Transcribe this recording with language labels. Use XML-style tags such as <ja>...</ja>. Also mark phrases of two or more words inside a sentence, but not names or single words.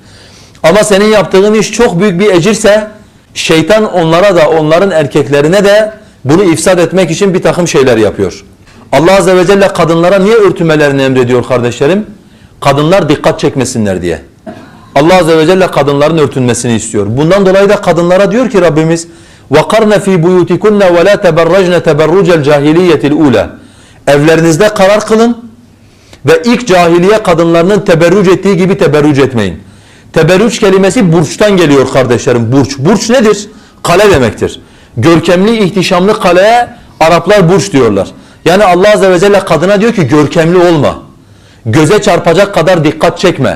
<tr>Ama senin yaptığın iş çok büyük bir ecirse şeytan onlara da onların erkeklerine de bunu ifsad etmek için bir takım şeyler yapıyor.</tr> <ar>الله عز وجل</ar> <tr>kadınlara niye örtünmelerini emrediyor kardeşlerim? Kadınlar dikkat çekmesinler diye.</tr> <ar>الله عز وجل</ar> <tr>kadınların örtünmesini istiyor. Bundan dolayı da kadınlara diyor ki Rabbimiz</tr> <ar>وَقَرْنَ ف۪ي بُيُوتِكُنَّ وَلَا تَبَرَّجْنَ تَبَرُّجَ الْجَاهِلِيَّةِ الْعُولَى</ar> <tr>Evlerinizde karar kılın ve ilk cahiliye kadınlarının teberrüc ettiği gibi teberrüc etmeyin. Teberrüc kelimesi burçtan geliyor kardeşlerim. Burç. Burç nedir? Kale demektir. Görkemli, ihtişamlı kaleye Araplar burç diyorlar. Yani</tr> <ar>الله عز وجل</ar> <tr>kadına diyor ki görkemli olma. Göze çarpacak kadar dikkat çekme.</tr>